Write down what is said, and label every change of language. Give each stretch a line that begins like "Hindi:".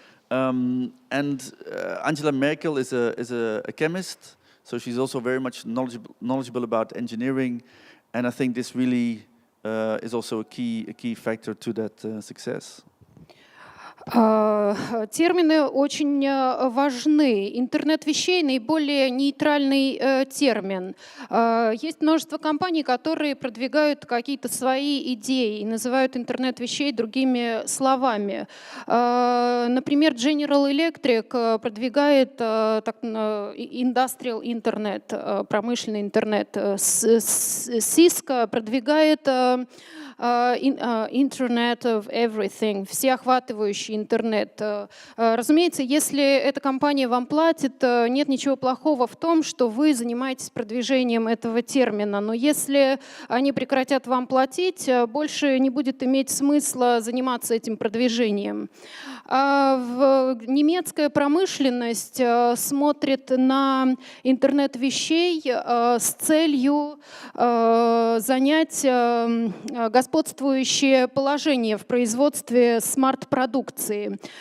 English: Angela Merkel is a chemist, so she's also very much knowledgeable about engineering, and I think this really is also a key factor to that success.
Russian: Термины очень важны. Интернет вещей — наиболее нейтральный термин. Есть множество компаний, которые продвигают какие-то свои идеи и называют интернет вещей другими словами. Например, General Electric продвигает industrial интернет, промышленный интернет. Cisco продвигает Internet of Everything, всеохватывающий интернет. Разумеется, если эта компания вам платит, нет ничего плохого в том, что вы занимаетесь продвижением этого термина. Но если они прекратят вам платить, больше не будет иметь смысла заниматься этим продвижением. Немецкая промышленность смотрит на интернет вещей с целью занять господствующее положение в производстве смарт-продукции.